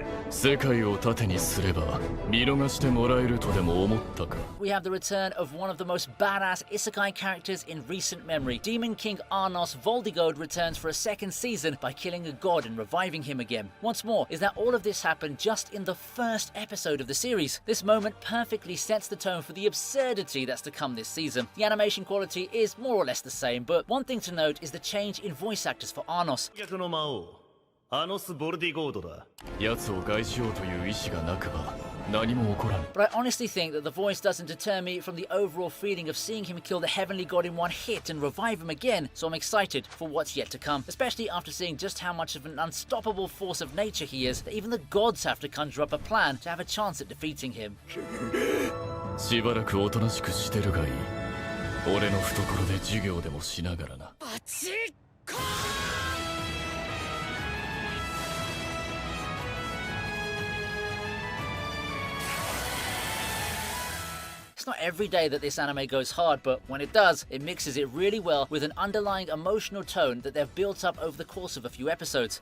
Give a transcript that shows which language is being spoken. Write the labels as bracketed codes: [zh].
[ja] 世界を盾にすれば見逃してもらえるとでも思ったか [en] We have the return of one of the most badass isekai characters in recent memory. Demon King Arnos Voldigod returns for a second season by killing a god and reviving him again. Once more, is that all of this happened just in the first episode of the series? This moment perfectly sets the tone for the absurdity that's to come this season. The animation quality is more or less the same, but one thing to note is the change in voice actors for Arnos. [ja] アノス・ボルディゴードだ。奴を害しようという意志がなくば何も起こらん。 [en] But I honestly think that the voice doesn't deter me from the overall feeling of seeing him kill the heavenly god in one hit and revive him again, so I'm excited for what's yet to come, especially after seeing just how much of an unstoppable force of nature he is, that even the gods have to conjure up a plan to have a chance at defeating him. [ja] しばらくおとなしくしてるがいい。俺の懐で授業でもしながらな。バチッコーン [en] It's not every day that this anime goes hard, but when it does, it mixes it really well with an underlying emotional tone that they've built up over the course of a few episodes.